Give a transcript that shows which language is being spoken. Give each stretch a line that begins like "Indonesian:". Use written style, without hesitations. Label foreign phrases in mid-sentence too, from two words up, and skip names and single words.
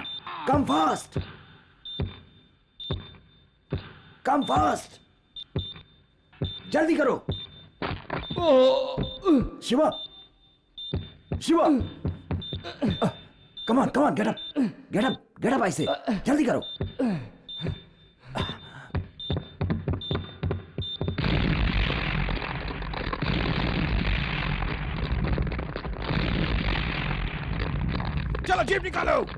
English: Come fast. Come fast.
Hindi: जल्दी करो। शिवा, शिवा।
English: Come on, come on, get up. Get up, get up, I say.
Hindi: जल्दी करो। चलो जीप निकालो।